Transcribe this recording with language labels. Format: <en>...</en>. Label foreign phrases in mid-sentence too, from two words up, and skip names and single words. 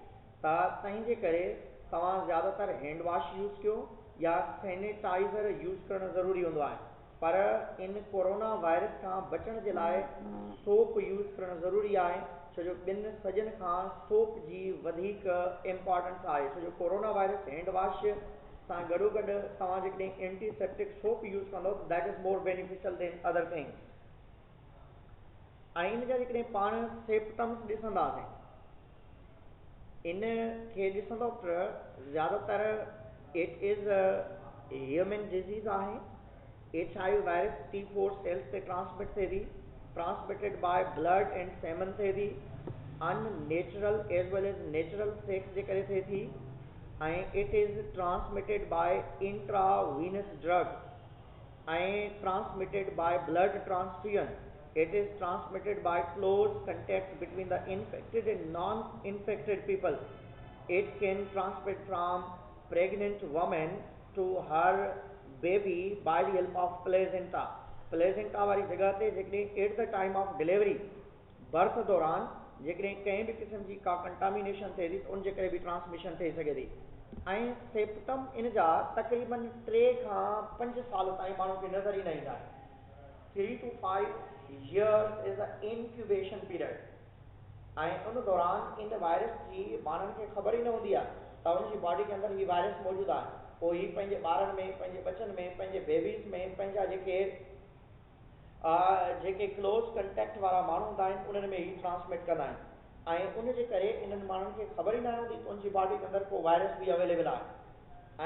<sd>त तंहिंजे करे तव्हां ज़्यादातर</sd> <en>hand wash use</en> <sd>कयो या</sd> <en>sanitizer use</en> <sd>करणु ज़रूरी हूंदो आहे, पर इन कोरोना वायरस खां बचण जे लाइ</sd> <en>soap use</en> <sd>करणु ज़रूरी आहे, छो जो ॿिनि सॼनि खां सोप जी वधीक इम्पॉर्टेंस आहे, छो जो कोरोना वायरस</sd> <en>hand wash</en> <sd>सां गॾोगॾु तव्हां जेकॾहिं</sd> <en>antiseptic soap use</en> <sd>कंदो</sd> <en>that is more beneficial than other things.</en> <sd>ऐं इन जा जेकॾहिं पाण सिम्पटम्स ॾिसंदासीं, इन खे ॾिसंदो त ज़्यादातर इट</sd> <en>is human disease आहे, HIV virus T4 cells से ट्रांसमिट</en> <sd>थिए थी,</sd> <en>transmitted by blood and semen</en> <sd>थिए थी,</sd> <en>unnatural as well as natural sex</en> <sd>जे करे थिए थी,</sd> <en>ऐं it is transmitted by intravenous drug ऐं transmitted by blood transfusion. It is transmitted by close contact between the infected and non-infected people. It can transmit from pregnant woman to her baby by the help of placenta.</en> <sd>Placenta वारी जगह ते जेकॾहिं</sd> <en>at the time of delivery birth</en> <sd>दौरान जेकॾहिं कंहिं बि क़िस्म जी का कंटामिनेशन थिए थी त उन जे करे बि ट्रांसमिशन थी सघे थी। ऐं सिम्पटम इन जा तक़रीबन 3 खां 5 साल ताईं माण्हू खे नज़र ई न ईंदा आहिनि।</sd> <en>3 to 5 years is an incubation period,</en> <sd>ऐं उन दौरान इन वायरस जी माण्हुनि खे ख़बर ई न हूंदी आहे त उनजी बॉडी के अंदरि हीअ वायरस मौजूदु आहे, पोइ हीअ पंहिंजे ॿारनि में, पंहिंजे बचनि में, पंहिंजे बेबीज़ में, पंहिंजा जेके</sd> <en>close contact</en> <sd>वारा माण्हू हूंदा आहिनि उन्हनि में ही ट्रांसमिट कंदा आहिनि ऐं उन जे करे इन्हनि माण्हुनि खे ख़बर ई न हूंदी त उनजी बॉडी के अंदरि को वायरस बि अवेलेबल आहे।</sd>